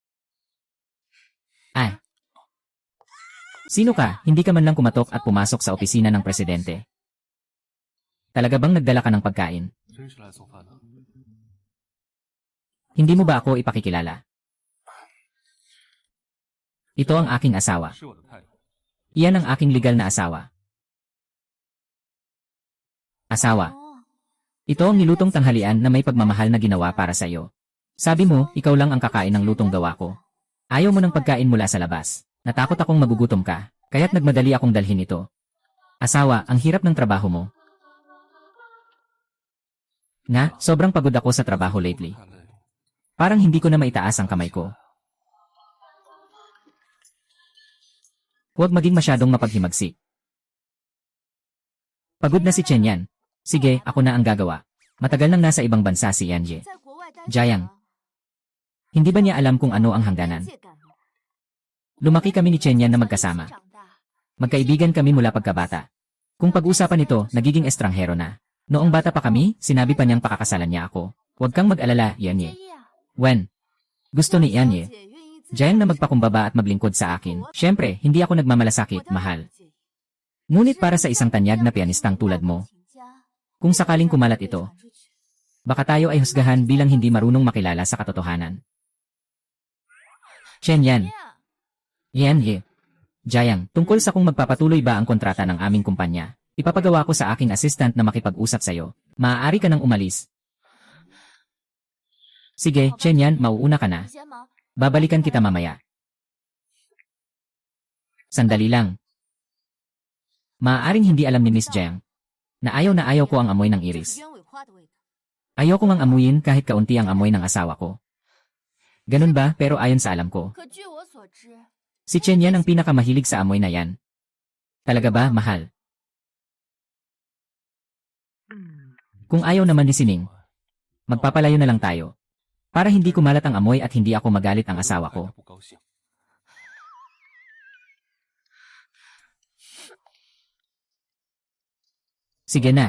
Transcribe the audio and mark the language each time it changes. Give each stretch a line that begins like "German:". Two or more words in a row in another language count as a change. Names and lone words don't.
Filipino: Ay. Sino ka? Hindi ka man lang kumatok at pumasok sa opisina ng presidente. Talaga bang nagdala ka ng pagkain? Hindi mo ba ako ipakikilala? Ito ang aking asawa.
Chinese: 是我的太太。
Filipino: Iyan ang aking legal na asawa. Asawa.
Chinese: 哦，
Filipino: Ito ang nilutong tanghalian na may pagmamahal na ginawa para sa iyo. Sabi mo, ikaw lang ang kakain ng lutong gawa ko. Ayaw mo ng pagkain mula sa labas. Natakot akong magugutom ka, kaya't nagmadali akong dalhin ito. Asawa, ang hirap ng trabaho mo. Nga, sobrang pagod ako sa trabaho lately.
Chinese: 太累了。
Filipino: Parang hindi ko na maitaas ang kamay ko. Huwag maging masyadong mapaghimagsik. Pagod na si Chen Yan. Sige, ako na ang gagawa. Matagal nang nasa ibang bansa si Yanje.
Chinese: 在国外待
Filipino: Jayang. Hindi ba niya alam kung ano ang hangganan? Lumaki kami ni Chen Yan na magkasama.
Chinese: 长大，
Filipino: Magkaibigan kami mula pagkabata. Kung pag-usapan ito, nagiging estranghero na. Noong bata pa kami, sinabi pa niyang pakakasalan niya ako. Huwag kang mag-alala, Yanye.
Chinese: 介意啊？
Filipino: When? Gusto ni
Chinese: 小
Filipino: Yanye.
Chinese: 姐愿意自己
Filipino: Jayang na magpakumbaba at maglingkod sa akin. Siyempre, hindi ako
Chinese: 我
Filipino: nagmamalasakit,
Chinese: 当然
Filipino: mahal.
Chinese: 不介意
Filipino: Ngunit para sa isang tanyag na pianistang tulad mo, kung sakaling kumalat ito, baka tayo ay husgahan bilang hindi marunong makilala sa katotohanan. Chen Yan. Yanye. Jayang, tungkol sa kung magpapatuloy ba ang kontrata ng aming kumpanya, ipapagawa ko sa aking assistant na makipag-usap sa'yo. Maaari ka nang umalis. Sige, Chen Yan, mauuna ka na.
Chinese: 先忙，
Filipino: Babalikan kita mamaya. Sandali lang. Maaaring hindi alam ni Miss Jiang na ayaw ko ang amoy ng
Chinese: 这是
Filipino: iris.
Chinese: 鸢尾花的味道。
Filipino: Ayoko ngang amuyin kahit kaunti ang amoy ng asawa ko. Ganun ba, pero ayon sa alam ko,
Chinese: 可据我所知，
Filipino: si Chen Yan ang pinakamahilig sa amoy na yan. Talaga ba, mahal? Kung ayaw naman ni Sining, magpapalayo na lang tayo. Para hindi kumalat ang amoy at hindi ako magalit ang asawa ko.
Chinese: 不高兴。
Filipino: Sige na.